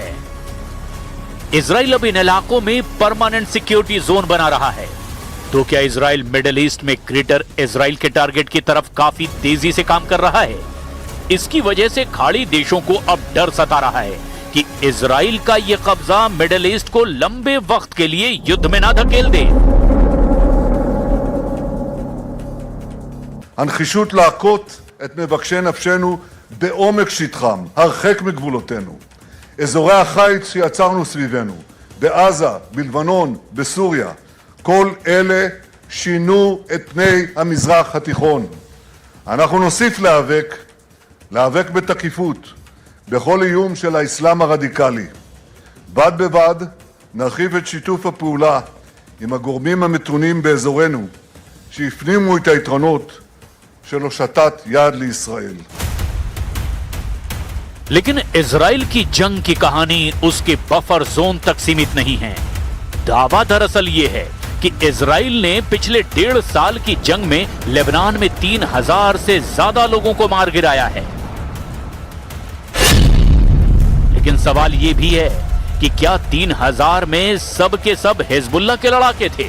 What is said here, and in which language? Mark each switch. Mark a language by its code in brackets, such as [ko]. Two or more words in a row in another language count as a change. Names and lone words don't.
[hi] इजराइल अब इन इलाकों में [en] permanent security zone [hi] बना रहा है। तो क्या इजराइल मिडिल ईस्ट में ग्रेटर इजराइल के टारगेट की तरफ काफी तेजी से काम कर रहा है? इसकी वजह से खाड़ी देशों को अब डर सता रहा है कि इजराइल का यह कब्जा मिडिल ईस्ट को लंबे वक्त के लिए युद्ध में ना धकेल दे। [he] הנחישות להכות את מבקשי נפשנו בעומק שטחם, הרחק מגבולותינו. אזורי החיץ שיצרנו סביבנו, בעזה, בלבנון, בסוריה, כל אלה שינו את פני המזרח התיכון. אנחנו נוסיף להיאבק בתקיפות בכל איום של האסלאם הרדיקלי. בד בבד נרחיב את שיתוף הפעולה עם הגורמים המתונים באזורנו שהפנימו את היתרונות של הושטת יד לישראל. [hi] लेकिन इजराइल की जंग की कहानी उसके [en] buffer zone [hi] तक सीमित नहीं है। दावा दरअसल ये है कि इजराइल ने पिछले 1.5 साल की जंग में लेबनान में 3000 से ज्यादा लोगों को मार गिराया है। लेकिन सवाल यह भी है कि क्या 3000 में सब के सब हिजबुल्लाह के लड़ाके थे?